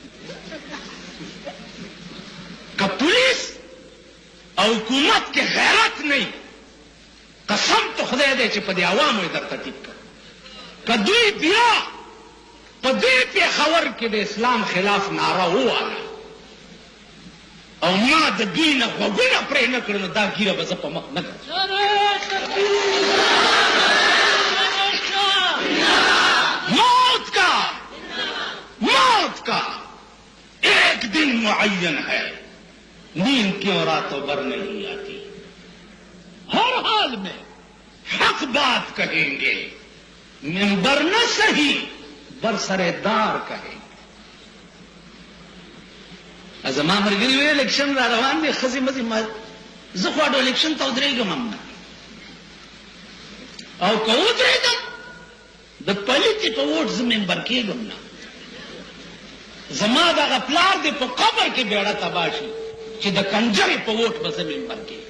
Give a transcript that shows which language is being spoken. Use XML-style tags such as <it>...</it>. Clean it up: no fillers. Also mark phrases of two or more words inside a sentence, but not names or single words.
<ps>که پولیس او حکومت کې غیرت نه وي، قسم ته خدای دی چې په دې عوامو یې درته ټیک کړ. که دوی بیا په دې پېښور کې د اسلام خلاف ناره وواله او ما د دوی نه غوږونه پرې نه کړل، نو دا ګیره به زه په مخ نه کړم.</ps> <ur>موت کا موت کا ایک دن معین ہے، نیند کیوں راتوں بھر نہیں آتی. ہر حال میں حق بات کہیں گے، منبر نہ صحیح برسر دار کہیں گے.</ur> <ps>زما ملګري وی الیکشن را روان دی، ښځې مزې زه خواډو الیکشن ته ودرېږم هم نه، او که ودرېږم د پلیتې په ووټ زه ممبر کېږم نه. زما دغه پلار دی په قبر کې بیړه تباه شي چې د کنجرې په ووټ به زه ممبر کېږم.</ps>